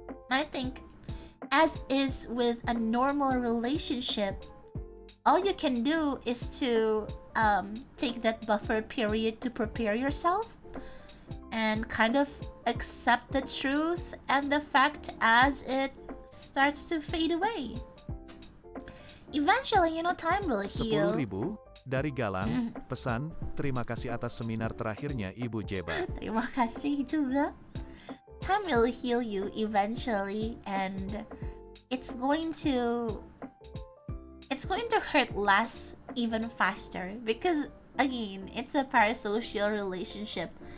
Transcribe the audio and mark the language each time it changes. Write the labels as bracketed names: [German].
[English] I think, as is with a normal relationship, all you can do is to take that buffer period to prepare yourself and kind of accept the truth and the fact as it starts to fade away. Eventually, time will heal. [Indonesian] 10.000 dari Galang. Pesan, terima kasih atas seminar terakhirnya Ibu Jeba. Terima kasih juga. [English] Time will heal you eventually, and it's going to hurt less even faster, because again, it's a parasocial relationship.